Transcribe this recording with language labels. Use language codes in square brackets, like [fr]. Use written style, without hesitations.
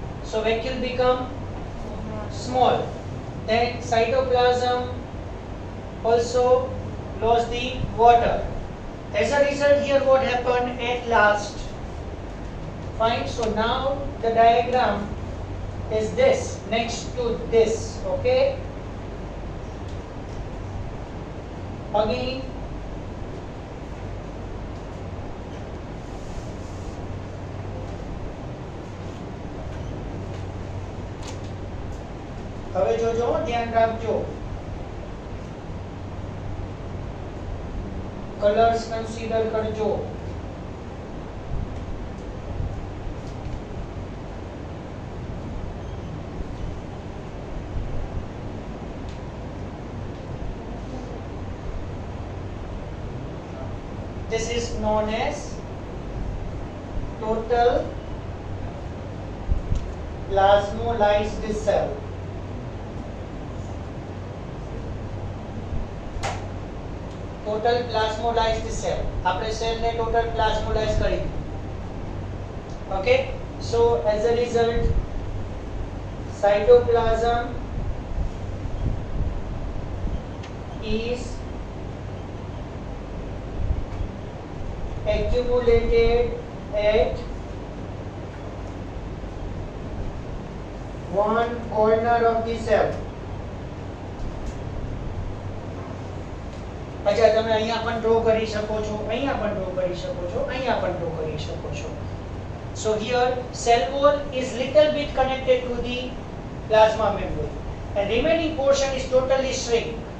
[en] So vacuole become small. Then cytoplasm also lost the water. As a result here what happened at last? Fine. So now the diagram is this next to this. Okay. [gu] Again હવે જોજો ધ્યાન રાખજો. Colours consider કરજો. [en] This is known as total plasmolyzed cell. Total plasmolyzed cell. [gu] આપણે cell ને total plasmolyze કરી દીધું. [en] Okay. So as a result, cytoplasm is accumulated at one corner of the cell. [gu] अच्छा તમે અહીંયા પણ ડ્રો કરી શકો છો, અહીંયા પણ ડ્રો કરી શકો છો, અહીંયા પણ ડ્રો કરી શકો છો. [en] So here cell wall is little bit connected to the plasma membrane and remaining portion is totally shrink.